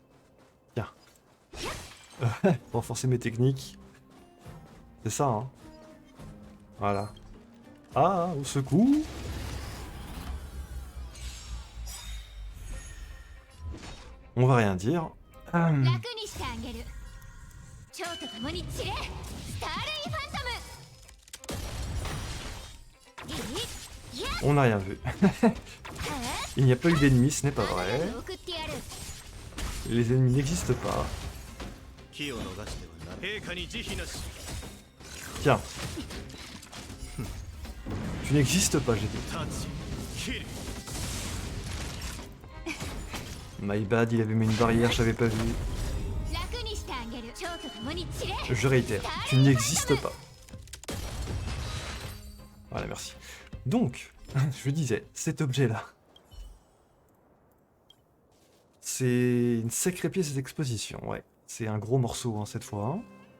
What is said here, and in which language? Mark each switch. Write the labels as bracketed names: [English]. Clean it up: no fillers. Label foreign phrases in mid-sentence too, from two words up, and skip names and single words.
[French] Tiens. Renforcer mes techniques. C'est ça, hein. Voilà. Ah, au secours. On va rien dire. [Japanese] 楽にしてあげる。蝶と共に散れ、スターレイファントム。いや、 [French] On n'a rien vu. Il n'y a pas eu d'ennemis, ce n'est pas vrai. [Japanese] 送ってやる。 [French] Les ennemis n'existent pas. [Japanese] 気を逃してはなら陛下に慈悲なし [French] Tiens. Tu n'existes pas, j'ai dit. [Japanese] 立ち切る [English] My bad, [French] il avait mis une barrière, j'avais pas vu. [Japanese] 楽にしてあげる。蝶と共に散れ。 [French] Je réitère, tu n'existes pas. Voilà, merci. Donc, je disais, cet objet-là. C'est une sacrée pièce d'exposition, ouais. C'est un gros morceau, hein, cette fois. Hein.